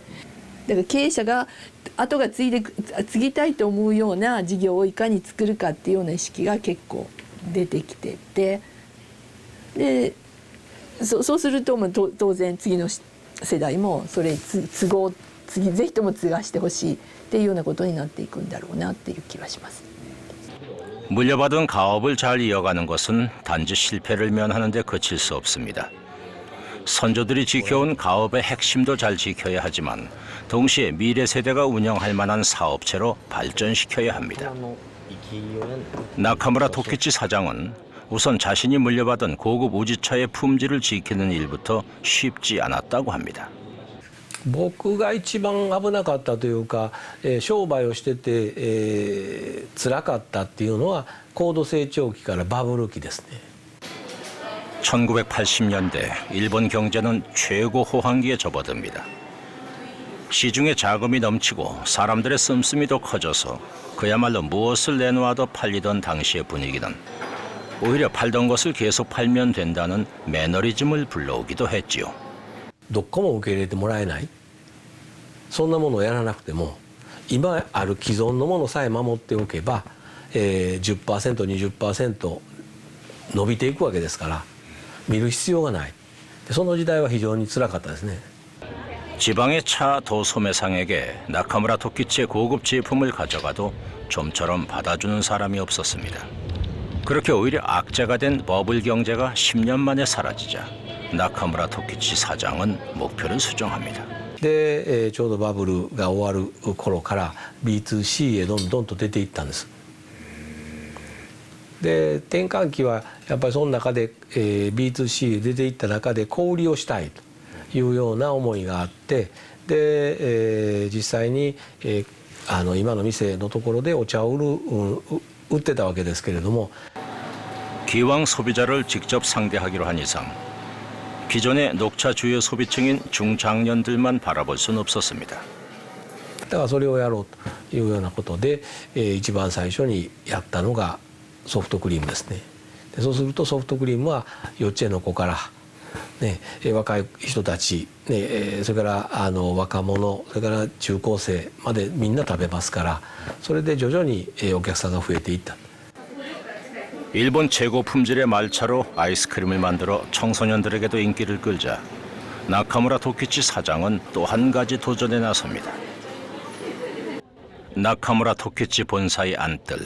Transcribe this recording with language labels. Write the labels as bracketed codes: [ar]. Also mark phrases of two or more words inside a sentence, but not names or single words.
[ja] だから経営者が後が継ぎたいと思うような事業をいかに作るかっていうような意識が結構出てきてて、でそうすると当然次の世代もそれぜひとも継がしてほしいっていうようなことになっていくんだろうなっていう気はします。 [ko] 물려받은 가업을 잘 이어가는 것은 단지 실패를 면하는 데 그칠 수 없습니다. 선조들이 지켜온 가업의 핵심도 잘 지켜야 하지만 동시에 미래 세대가 운영할 만한 사업체로 발전시켜야 합니다. 나카무라 토키치 사장은 우선 자신이 물려받은 고급 우지차의 품질을 지키는 일부터 쉽지 않았다고 합니다. [ja] 僕が一番危なかったというか、商売をしてて、辛かったっていうのは高度成長期からバブル期ですね。 [ko] 1980년대 일본 경제는 최고 호황기에 접어듭니다. 시중에 자금이 넘치고 사람들의 씀씀이도 커져서 그야말로 무엇을 내놓아도 팔리던 당시의 분위기는 오히려 팔던 것을 계속 팔면 된다는 매너리즘을 불러오기도 했지요. [ja] どこも受け入れてもらえない、そんなものをやらなくても今ある既存のものさえ守っておけば、10%、20% 伸びていくわけですから。見る必要がない。その時代は非常に辛かったですね。 [ko] 지방의 차 도소매상에게 나카무라 토키치의 고급 제품을 가져가도 좀처럼 받아주는 사람이 없었습니다. 그렇게 오히려 악재가 된 버블 경제가 10년 만에 사라지자 나카무라 토키치 사장은 목표를 수정합니다. [ja] で、ちょうどバブルが終わる頃から B2C へどんどんと出ていったんです。で転換期はやっぱりその中で、B2C 出ていった中で小売りをしたいというような思いがあって、で、実際に、今の店のところでお茶を売ってたわけですけれども [ko] 기왕 소비자를 직접 상대하기로 한 이상 기존의 녹차 주요 소비층인 중장년들만 바라볼 수는 없었습니다. [ja] だからそれをやろうというようなことで、一番最初にやったのが ソフトクリームですね。でそうするとソフトクリームは幼稚園の子から、ね、若い人たち、ね、それから若者、それから中高生までみんな食べますから、それで徐々にお客さんが増えていった。 [ko] 일본 최고 품질의 말차로 아이스크림을 만들어 청소년들에게도 인기를 끌자 나카무라 토키치 사장은 또 한 가지 도전에 나섭니다. 나카무라 토키치 본사의 안뜰.